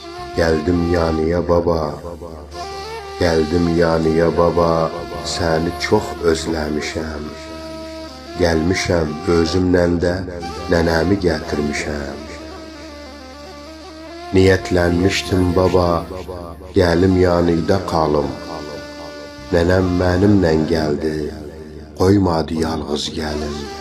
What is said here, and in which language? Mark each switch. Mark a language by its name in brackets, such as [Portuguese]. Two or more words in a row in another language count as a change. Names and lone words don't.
[Turkish] Geldim yanıya baba, geldim yanıya baba, seni çok özlemişəm. [Azerbaijani] Gelmişəm özümlə də nənəmi gətirmişəm. Niyetlənmişdim baba, gəlim yanıda qalım. Nənəm mənimlə gəldi, qoymadı yalğız gəlim.